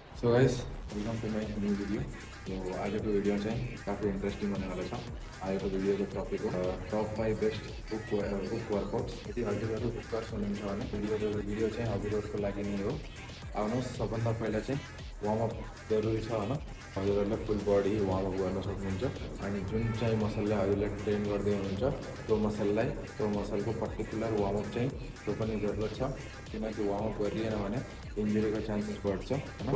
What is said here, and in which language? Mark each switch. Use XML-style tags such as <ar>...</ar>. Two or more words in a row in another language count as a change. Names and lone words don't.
<en>so guys welcome to my new video.</en> <ne>तो आज को वीडियो चाहिँ काफ़ी इंट्रेस्टिंग होने वाला छ। आज को वीडियो को टॉपिक हो</ne> <en>top 5 best book workouts.</en> <ne>यदि हजुरहरू बुकर्स हुनुहुन्छ भने वीडियो चाहिँ हजुरहरूको लागि नै हो। आउनुहोस्, सबभन्दा पहिला चाहिँ वार्मअप जरुरी छ हैन। हजुरहरूले</ne> <en>full body warmup</en> <ne>गर्न सक्नुहुन्छ अनि जुन चाहिँ मसललाई हजुरले ट्रेन गर्दै हुनुहुन्छ त्यो मसलको</ne> <en>particular warmup</en> <ne>चाहिँ त्यो पनि जरुरत छ, किनकि वार्मअप गरिएन भने इन्जुरीको चान्सेस बढ्छ हैन।</ne>